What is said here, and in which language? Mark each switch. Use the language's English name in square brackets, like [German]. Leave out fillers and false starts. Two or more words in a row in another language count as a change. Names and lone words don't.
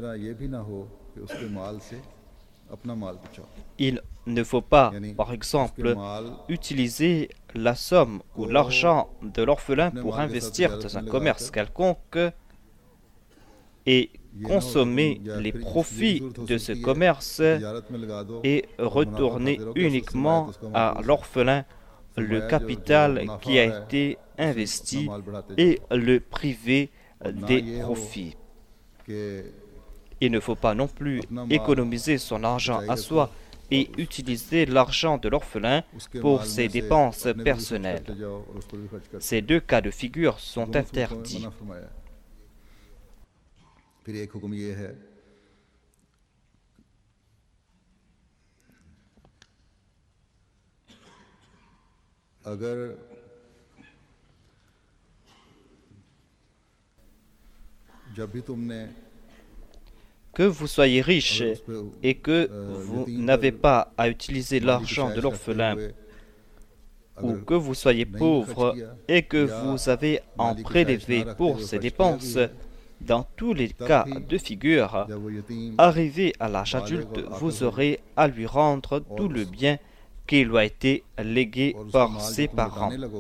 [French] Il ne faut pas, par exemple, utiliser la somme ou l'argent de l'orphelin pour investir dans un commerce quelconque et consommer les profits de ce commerce et retourner uniquement à l'orphelin le capital qui a été investi et le priver des profits. Il ne faut pas non plus économiser son argent à soi et utiliser l'argent de l'orphelin pour ses dépenses personnelles. Ces deux cas de figure sont interdits. [Hindi] फिर एक हुक्म ये है अगर जब भी तुमने [French] que vous soyez riche et que vous n'avez pas à utiliser l'argent de l'orphelin, ou que vous soyez pauvre et que vous avez à en prélever pour ses dépenses, dans tous les cas de figure, arrivé à l'âge adulte, vous aurez à lui rendre tout le bien qui lui a été légué par ses parents.